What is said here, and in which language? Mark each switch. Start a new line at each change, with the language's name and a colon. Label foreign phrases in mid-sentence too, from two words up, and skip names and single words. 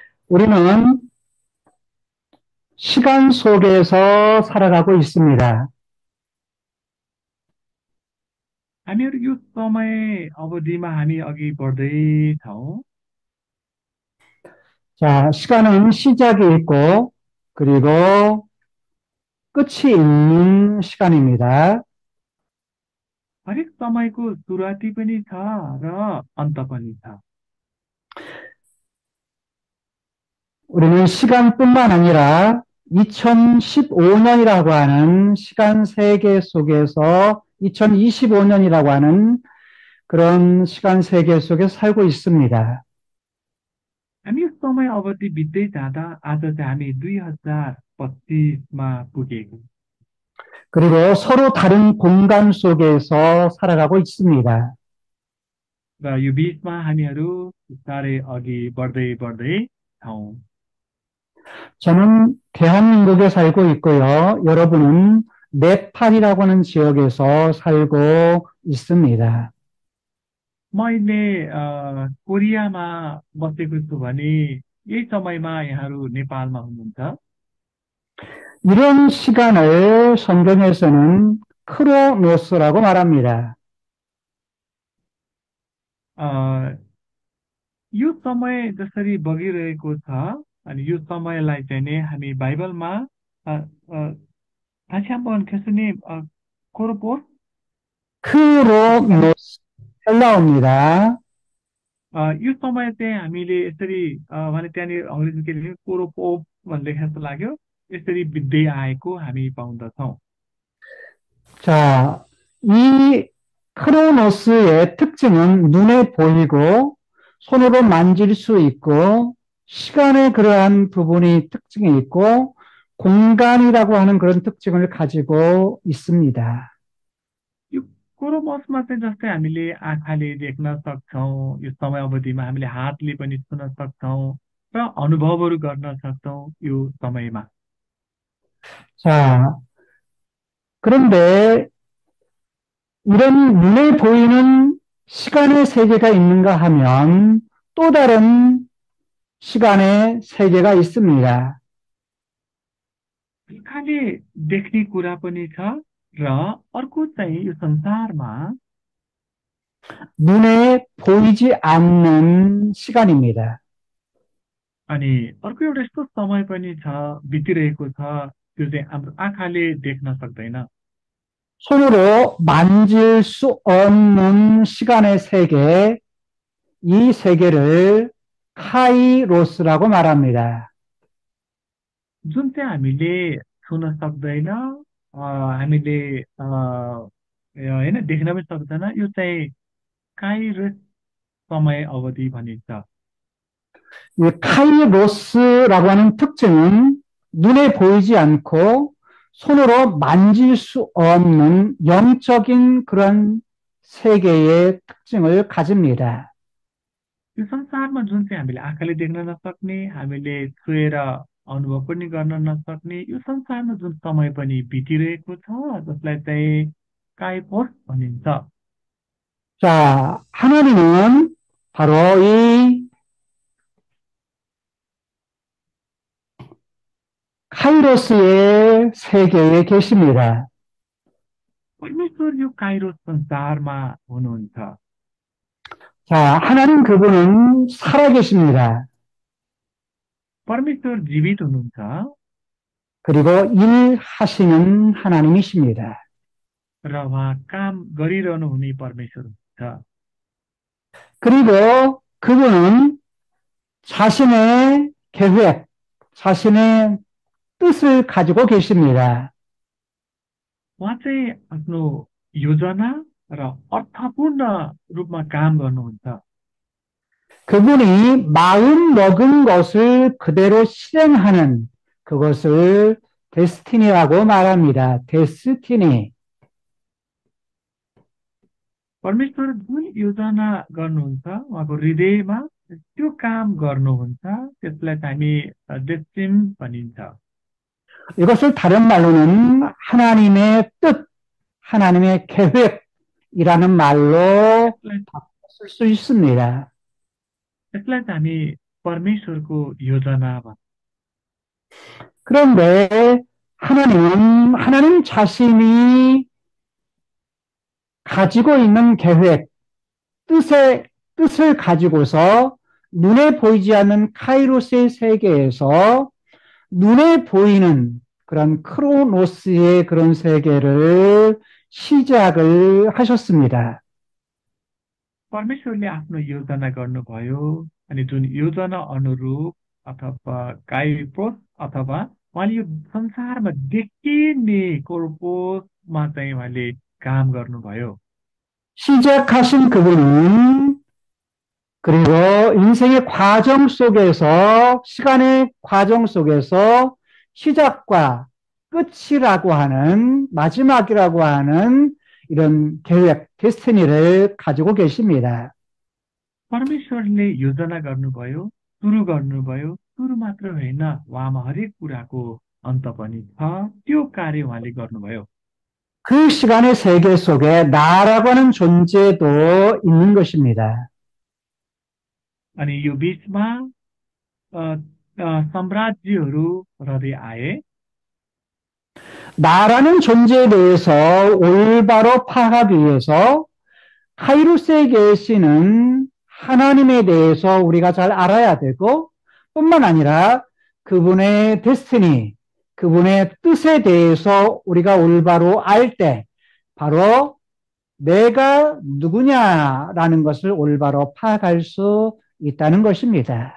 Korean: 우리는 시간 속에서 살아가고 있습니다.
Nepali: हामीहरू यो समय अवधिमा हामी अघि बढ्दैछौँ।
Korean: 자, 시간은 시작이 있고, 그리고 끝이 있는 시간입니다.
Nepali: हरेक समयको सुरुवाती पनि छ र अन्त पनि छ।
Korean: 우리는 시간뿐만 아니라 2015년이라고 하는 시간 세계 속에서 2025년이라고 하는 그런 시간 세계 속에 살고 있습니다.
Nepali: हामी यो समय अवधि बित्दै जाँदा आज चाहिँ हामी 2025मा पुगेको
Korean: 그리고 서로 다른 공간 속에서 살아가고 있습니다.
Nepali: र यो बिचमा हामीहरू बिस्तारै अघि बढ्दै बढ्दै छौँ।
Korean: 저는 대한민국에 살고 있고요. 여러분은 네팔이라고 하는 지역에서 살고 있습니다.
Nepali: म अहिले कोरियामा बसेको छु भने यही समयमा यहाँहरू नेपालमा हुनुहुन्छ।
Korean: 이런 시간을 성경에서는 크로노스라고 말합니다.
Nepali: अ, यो समय जसरी बगिरहेको छ अनि यो समयलाई चाहिँ नि हामी बाइबलमा अ, अ,
Korean: 다시 한번 교수님 코르포스 크로노스 헬라어입니다.
Nepali: यो समय चाहिँ हामीले यसरी भने त्यहाँनिर अङ्ग्रेजी के लेख्यो कोरोपोप भन्ने लेखेको जस्तो लाग्यो। यसरी बित्दै आएको हामी पाउँदछौँ।
Korean: 자, 이 크로노스의 특징은 눈에 보이고 손으로 만질 수 있고 시간의 그러한 부분이 특징이 있고 공간이라고 하는 그런 특징을 가지고 있습니다.
Nepali: यो कोरोमसमा चाहिँ जस्तै हामीले आँखाले देख्न सक्छौँ, यो समय अवधिमा हामीले हातले पनि छुन सक्छौँ र अनुभवहरू गर्न सक्छौँ यो समयमा।
Korean: 자, 그런데 이런 눈에 보이는 시간의 세계가 있는가 하면 또 다른 시간의 세계가 있습니다.
Nepali: आँखाले देख्ने कुरा पनि छ र अर्को चाहिँ यो संसारमा
Korean: 눈에 보이지 않는 시간입니다.
Nepali: अनि अर्को एउटा यस्तो समय पनि छ बितिरहेको छ त्यो चाहिँ हाम्रो आँखाले देख्न सक्दैन।
Korean: 손으로 만질 수 없는 시간의 세계, 이 세계를 카이로스라고 말합니다.
Nepali: जुन चाहिँ हामीले छुन सक्दैन, हामीले होइन देख्न पनि सक्दैन, यो चाहिँ काइरस समय अवधि भनिन्छ।
Korean: 이 카이로스라고 하는 특징은 눈에 보이지 않고 손으로 만질 수 없는 영적인 그런 세계의 특징을 가집니다.
Nepali: यो संसारमा जुन चाहिँ हामीले आँखाले देख्न नसक्ने, हामीले छुएर अनुभव पनि गर्न नसक्ने यो संसारमा जुन समय पनि बितिरहेको छ जसलाई चाहिँ काइपोस भनिन्छ।
Korean: 자, 하나님은 바로 이 카이로스의 세계에 계십니다.
Nepali: परमेश्वर यो काइरोस संसारमा हुनुहुन्छ।
Korean: 자, 하나님 그분은 살아계십니다.
Nepali: परमेश्वर जीवित हुनुहुन्छ
Korean: 그리고 일하시는 하나님이십니다.
Nepali: र उहाँ काम गरिरहनु हुने परमेश्वर हुनुहुन्छ।
Korean: 그리고 그분은 자신의 계획, 자신의 뜻을 가지고 계십니다.
Nepali: उहाँ चाहिँ आफ्नो योजना र अर्थपूर्ण रूपमा काम गर्नुहुन्छ।
Korean: 그분이 마음 먹은 것을 그대로 실행하는 그것을 데스티니라고 말합니다. 데스티니.
Nepali: परमेश्वर जुन योजना गर्नुहुन्छ उहाँको हृदयमा त्यो काम गर्नुहुन्छ त्यसलाई चाहिँ हामी डेस्टिम भनिन्छ।
Korean: 이것을 다른 말로는 하나님의 뜻, 하나님의 계획이라는 말로
Nepali: यसलाई
Korean: 쓸 수 있습니다.
Nepali: यसलाई चाहिँ हामी परमेश्वरको योजना भन्छ।
Korean: 그런데 하나님 자신이 가지고 있는 계획, 뜻을 가지고서 눈에 보이지 않는 카이로스의 세계에서 눈에 보이는 그런 크로노스의 그런 세계를 시작을 하셨습니다.
Nepali: परमेश्वरले आफ्नो योजना गर्नुभयो अनि जुन योजना अनुरूप अथवा काइप्रोस अथवा उहाँले यो संसारमा देखिने कोर्पोसमा चाहिँ उहाँले काम गर्नुभयो।
Korean: 시작하신 그분은 그리고 인생의 과정 속에서, 시간의 과정 속에서 시작과 끝이라고 하는, 마지막이라고 하는 이런 계획, 데스티니를 가지고 계십니다.
Nepali: परमेश्वरले योजना गर्नुभयो, सुरु मात्र होइन, उहाँमा हरेक कुराको अन्त पनि छ। त्यो कार्य उहाँले गर्नुभयो।
Korean: 그 시간의 세계 속에 나라고 하는 존재도 있는 것입니다.
Nepali: अनि यो बीचमा सम्राज्यहरू रहँदै आए।
Korean: 나라는 존재에 대해서 올바로 파악하기 위해서 카이루스에 계시는 하나님에 대해서 우리가 잘 알아야 되고, 뿐만 아니라 그분의 데스티니, 그분의 뜻에 대해서 우리가 올바로 알 때, 바로 내가 누구냐라는 것을 올바로 파악할 수 있다는 것입니다.